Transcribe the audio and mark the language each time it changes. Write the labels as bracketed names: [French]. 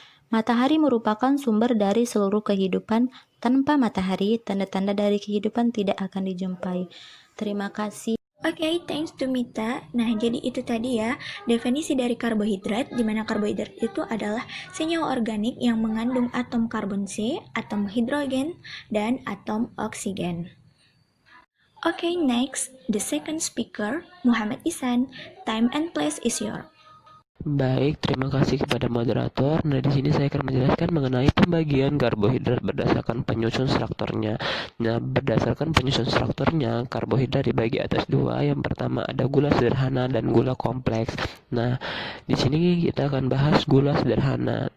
[Indonesian] Matahari merupakan sumber dari seluruh kehidupan. Tanpa matahari, tanda-tanda dari kehidupan tidak akan dijumpai. Terima kasih. [English] Okay, thanks to Mita. [Indonesian] Nah, jadi itu tadi ya definisi dari karbohidrat, di mana karbohidrat itu adalah senyawa organik yang mengandung atom karbon C, atom hidrogen, dan atom oksigen. [English] Okay, next, the second speaker, Muhammad Ihsan. Time and place is yours. [Indonesian] Baik, terima kasih kepada moderator. Nah, di sini saya akan menjelaskan mengenai pembagian karbohidrat berdasarkan penyusun strukturnya. Nah, berdasarkan penyusun strukturnya, karbohidrat dibagi atas dua. Yang pertama ada gula sederhana dan gula kompleks. Nah, di sini kita akan bahas gula sederhana.